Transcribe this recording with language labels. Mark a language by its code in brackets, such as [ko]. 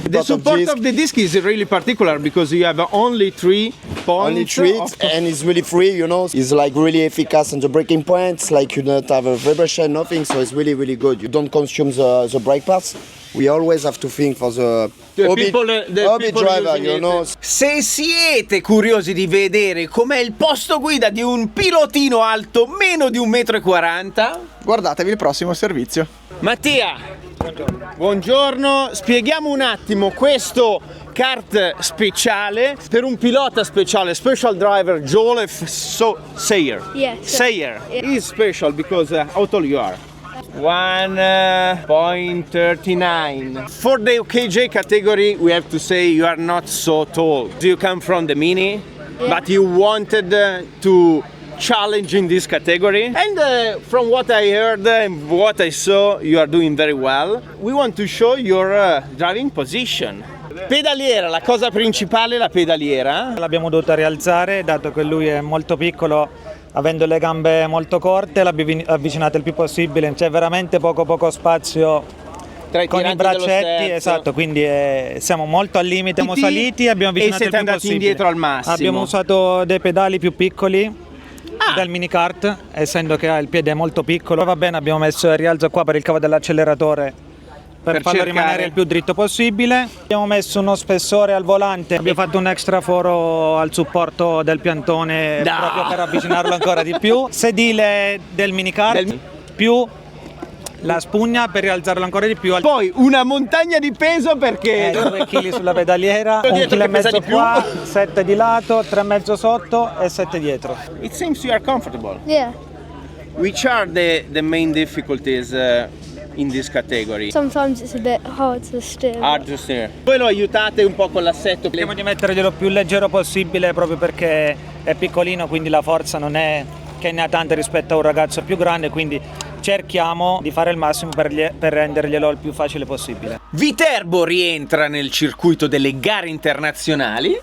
[en] The support of the disc is really particular because you have only 3 points. Only treat and it's really free, you know. It's like really efficacious on the braking points, like you don't have a vibration, nothing, so it's really good. You don't consume the brake pads. We always have to think for the hobby driver, using you it. know. [it] Se siete curiosi di vedere com'è il posto guida di un pilotino alto meno di 1,40 m, Guardatevi il prossimo servizio. Mattia, buongiorno, spieghiamo un attimo questo kart speciale per un pilota speciale, [en] special driver [it] Joel Sayer. [en] Yes. Sayer. He's special because how tall you are? 1.39. For the OKJ category, we have to say you are not so tall. You come from the mini, but you wanted to challenge in this category. And from what I heard and what I saw, you are doing very well. We want to show your driving position. [it] Pedaliera, la cosa principale è la pedaliera. L'abbiamo dovuta rialzare dato che lui è molto piccolo avendo le gambe molto corte, l'abbiamo avvicinata il più possibile, c'è veramente poco spazio con i braccetti, esatto, quindi siamo molto al limite, siamo saliti e abbiamo avvicinato il più possibile. Indietro al massimo. Abbiamo usato dei pedali più piccoli del mini kart, essendo che ha il piede molto piccolo. Va bene, abbiamo messo il rialzo qua per il cavo dell'acceleratore per farlo rimanere il più dritto possibile. Abbiamo messo uno spessore al volante, abbiamo fatto un extra foro al supporto del piantone proprio per avvicinarlo ancora di più. Sedile del mini kart più la spugna per rialzarlo ancora di più. Poi una montagna di peso perché 2 kg sulla pedaliera, 1,5 kg qua, 7 di lato, 3,5 sotto e 7 dietro. [en] It seems you are comfortable. Yeah. Which are the main difficulties in this category? Sometimes it's a bit hard to steer. Hard to steer. [it] Voi lo aiutate un po' con l'assetto? Cerchiamo di metterglielo più leggero possibile proprio perché è piccolino, quindi la forza non è che ne ha tante rispetto a un ragazzo più grande, quindi cerchiamo di fare il massimo per renderglielo il più facile possibile. Viterbo rientra nel circuito delle gare internazionali